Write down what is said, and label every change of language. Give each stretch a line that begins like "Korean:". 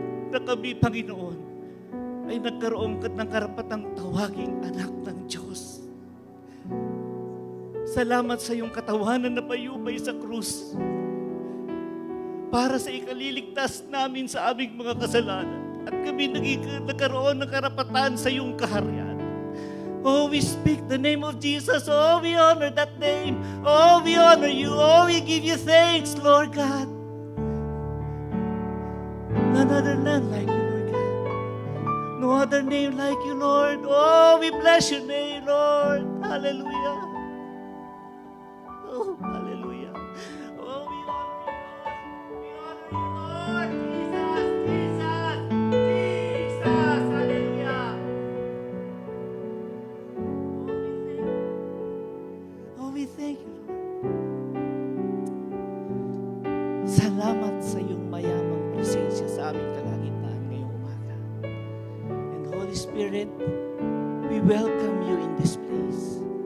Filipino: Na kami, Panginoon, ay nagkaroon ng karapatang tawaging anak ng Diyos. Salamat sa iyong katawanan na payupay sa krus para sa ikaliligtas namin sa aming mga kasalanan at kami nagkaroon ng karapatan sa iyong kaharian.
English: Oh, we speak the name of Jesus. Oh, we honor that name. Oh, we honor you. Oh, we give you thanks, Lord God. None other none like you, Lord God. No other name like you, Lord. Oh, we bless your name, Lord. Hallelujah. Oh, hallelujah. Oh, we honor you, Lord. We honor you, Lord. Jesus, Jesus, Jesus. Hallelujah. Oh, we thank you, Lord.
Filipino: Salamat sa iyong mayamang presensya sa aming kalangitan ngayong umaga.
English: And Holy Spirit, we welcome you in this place.